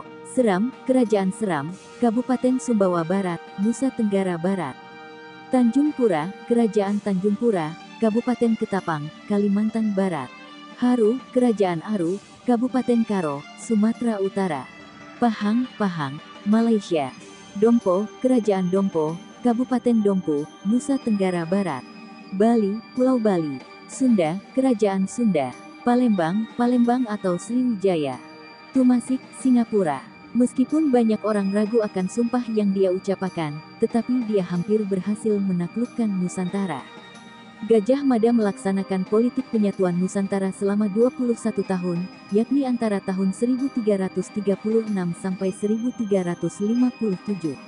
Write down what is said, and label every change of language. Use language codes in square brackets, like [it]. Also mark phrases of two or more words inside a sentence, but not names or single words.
[id] Seram, Kerajaan Seram, Kabupaten Sumbawa Barat, Nusa Tenggara Barat. Tanjung Pura, Kerajaan Tanjung Pura, Kabupaten Ketapang, Kalimantan Barat. Haru, Kerajaan Aru, Kabupaten Karo, Sumatera Utara. Pahang, Malaysia. Dompo, Kerajaan Dompo, Kabupaten Dompu, Nusa Tenggara Barat. Bali, Pulau Bali. Sunda, Kerajaan Sunda. Palembang atau Sriwijaya. Tumasik, Singapura. Meskipun banyak orang ragu akan sumpah yang dia ucapkan, tetapi dia hampir berhasil menaklukkan Nusantara. Gajah Mada melaksanakan politik penyatuan Nusantara selama 21 tahun, yakni antara tahun 1336 sampai 1357.